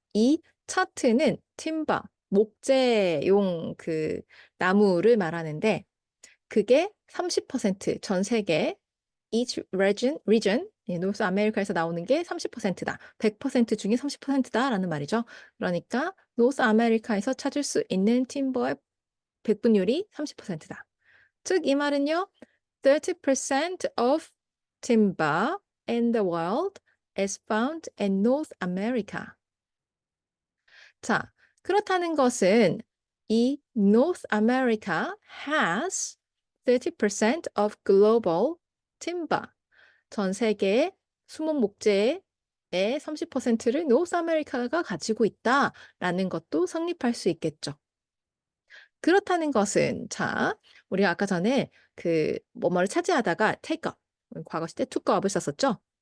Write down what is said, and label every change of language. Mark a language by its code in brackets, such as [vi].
[ko] 이 차트는 timber, 목재용 그 나무를 말하는데 그게 30%전 세계 [en] each region, [ko] 예, 노스 아메리카에서 나오는 게 30%다. 100% 중에 30%다라는 말이죠. 그러니까 노스 아메리카에서 찾을 수 있는 팀버의 배분율이 30%다. 즉, 이 말은요. [en] 30% of timber in the world is found in North America. 자, [ko] 그렇다는 것은 [en] 이 North America has 30% of global timber. [ko] 전 세계 수목 목재의 30%를 노스 아메리카가 가지고 있다라는 것도 성립할 수 있겠죠. 그렇다는 것은 자, 우리가 아까 전에 그 뭐뭐를 차지하다가 take up, 과거 시대 to go up을 썼었죠.